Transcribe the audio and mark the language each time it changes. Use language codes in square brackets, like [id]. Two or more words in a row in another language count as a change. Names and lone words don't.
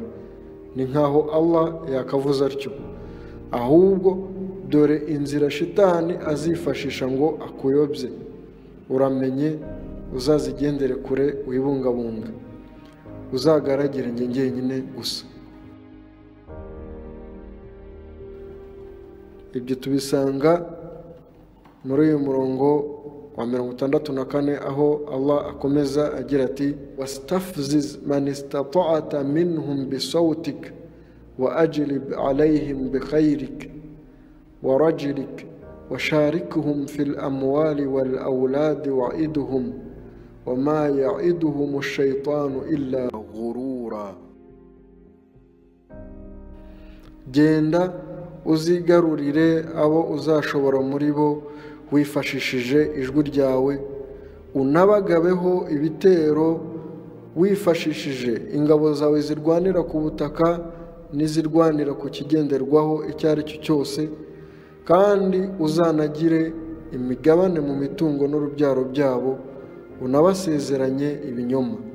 [rw] Ni nkaho Allah yakavuze atyo, ahubwo dore inzira shitani azifashisha ngo akuyobye, uramenye uzazigendere kure wibungabunga, uzagaragire njye njyenyine gusa. Ibyo tubisanga muri uyu murongo wa 64 aho Allah akomeza agira ati [ar] واستفزز من استطعت منهم بصوتك وأجلب عليهم بخيرك ورجلك وشاركهم في الأموال والأولاد وعدهم وما يعدهم الشيطان إلا غرورا. [rw] genda uzigarurire abo uzashobora muri bo wifashishije ijwi ryawe, unabagabeho ibitero wifashishije ingabo zawe zirwanira ku butaka n'izirwanira ku kigenderwaho icyo ari cyo cyose, kandi uzanagire imigabane mu mitungo n'urubyaro byabo, unabasezeranye ibinyoma.